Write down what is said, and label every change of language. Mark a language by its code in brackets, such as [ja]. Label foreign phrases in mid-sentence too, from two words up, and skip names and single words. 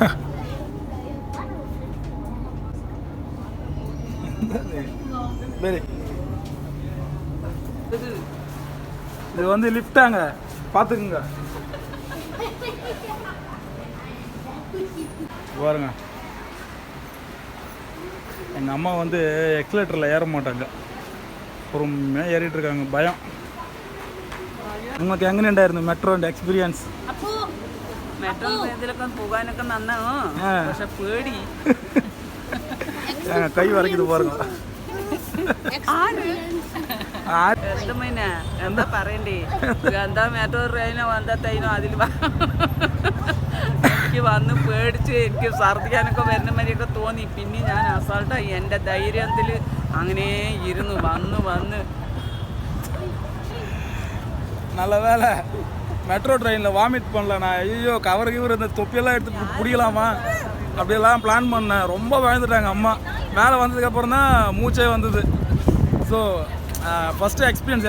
[ta] இது வந்து லிஃப்டாங்க, பார்த்துக்குங்க பாருங்க. எங்கள் அம்மா வந்து எக்ஸலேட்டரில் ஏற மாட்டாங்க, பொறுமையாக ஏறிட்டு இருக்காங்க. பயம். [ml] നിങ്ങൾക്ക് എങ്ങനെയുണ്ടായിരുന്നു [en] metroന്റെ experience? [ml] മെട്രോ ഇതിലൊക്കെ പോകാനൊക്കെ നന്നാണ്, പക്ഷെ പേടി. കൈ വരയ്ക്കുന്നത് പാருங்க. എന്താ പറയണ്ടേ, എന്താ [en] metro trainോ [ml] എന്താ ട്രെയിനോ അതിൽ എനിക്ക് വന്ന് പേടിച്ച് എനിക്ക് ഛർദ്ദിക്കാനൊക്കെ വരുന്ന മാതിരിയൊക്കെ തോന്നി. പിന്നെ ഞാൻ അസാൾട്ടായി എൻ്റെ ധൈര്യത്തിൽ അങ്ങനെ ഇരുന്നു വന്ന് [ta] நல்ல வேலை [en] metro trainில் [ta] வாமிட் பண்ணல. நான் ஐயோ கவர் கிவர் இந்த தொப்பியெல்லாம் எடுத்து பிடிக்கலாமா அப்படியெல்லாம் பிளான் பண்ணேன். ரொம்ப பயந்துட்டாங்க அம்மா. மேலே வந்ததுக்கப்புறம் தான் மூச்சே வந்தது. [en] so first experience.